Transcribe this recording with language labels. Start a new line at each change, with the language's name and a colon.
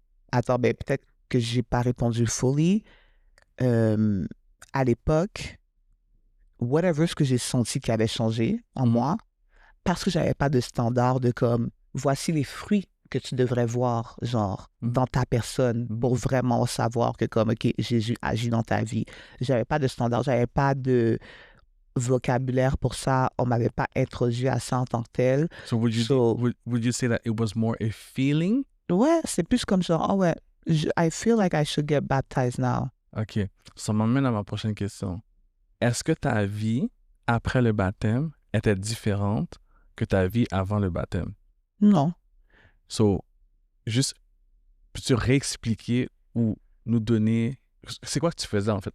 French: Attends, ben peut-être que j'ai pas répondu fully. à l'époque, whatever ce que j'ai senti qui avait changé en moi, parce que j'avais pas de standard de comme, voici les fruits que tu devrais voir, genre, dans ta personne pour vraiment savoir que comme, OK, Jésus agit dans ta vie. J'avais pas de standard, j'avais pas de vocabulaire pour ça. On m'avait pas introduit à ça en tant que tel.
English: So would you say that it was more a feeling?
French: Ouais, c'est plus comme genre, oh ouais,
English: I feel like I should get baptized now. OK.
French: Ça m'amène à ma prochaine question. Est-ce que ta vie après le baptême était différente que ta vie avant le baptême? Non. So, juste, peux-tu réexpliquer ou nous donner... C'est quoi que tu faisais, en fait?